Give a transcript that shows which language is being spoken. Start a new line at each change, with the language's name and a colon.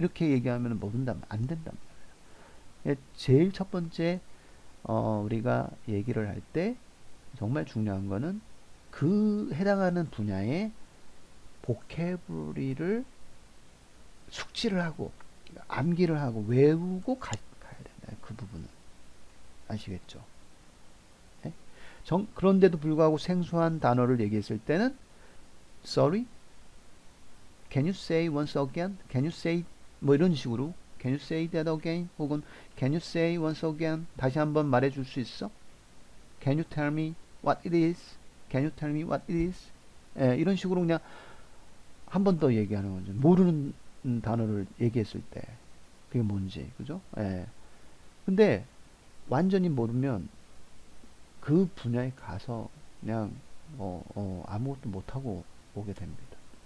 Korean: 이렇게 얘기하면 모른다면 안 된단 말이에요. 제일 첫 번째 우리가 얘기를 할 때 정말 중요한 거는 그 해당하는 분야의 보캐브리를 숙지를 하고 암기를 하고 외우고 가야 된다. 그 부분은 아시겠죠? 네? 그런데도 불구하고 생소한 단어를 얘기했을 때는
English: sorry, can you say once again? Can you say
Korean: 뭐 이런 식으로
English: can you say that again? 혹은 can you say once again?
Korean: 다시 한번 말해줄 수 있어?
English: Can you tell me what it is? Can you tell me what it is?
Korean: 예, 이런 식으로 그냥 한 번 더 얘기하는 거죠. 모르는 단어를 얘기했을 때 그게 뭔지 그죠? 예. 근데 완전히 모르면 그 분야에 가서 그냥 아무것도 못하고 오게 됩니다.